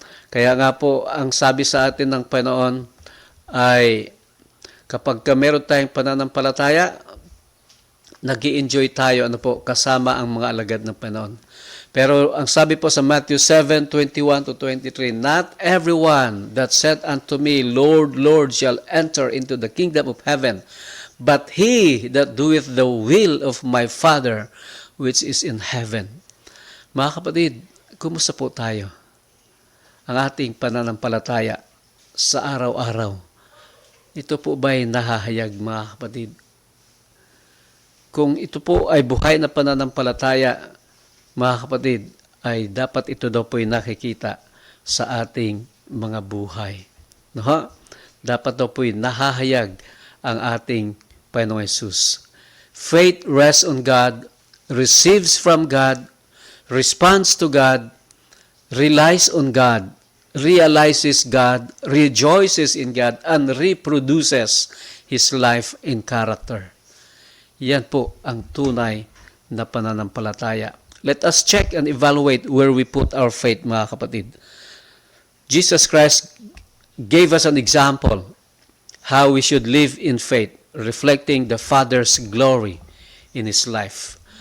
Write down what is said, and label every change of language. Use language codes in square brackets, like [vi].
[tl] Kaya nga po, ang sabi sa atin ng Panginoon ay kapag meron tayong pananampalataya, nag-i-enjoy tayo kasama ang mga alagad ng Panginoon. Pero ang sabi po sa [en] Matthew 7:21-23, not everyone that said unto me, Lord, Lord, shall enter into the kingdom of heaven, but he that doeth the will of my Father which is in heaven. [tl] Mga kapatid, kumusta po tayo? Ang ating pananampalataya sa araw-araw. Ito po ba'y nahahayag, mga kapatid? Kung ito po ay buhay na pananampalataya, mga kapatid, ay dapat ito daw po'y nakikita sa ating mga buhay. Dapat daw po'y nahahayag ang ating Panginoong Hesus. [en] Faith rests on God, receives from God, responds to God, relies on God, realizes God, rejoices in God, and reproduces His life in character. [tl] Yan po ang tunay na pananampalataya. [en] Let us check and evaluate where we put our faith, [tl] mga kapatid. [en] Jesus Christ gave us an example how we should live in faith, reflecting the Father's glory in His life.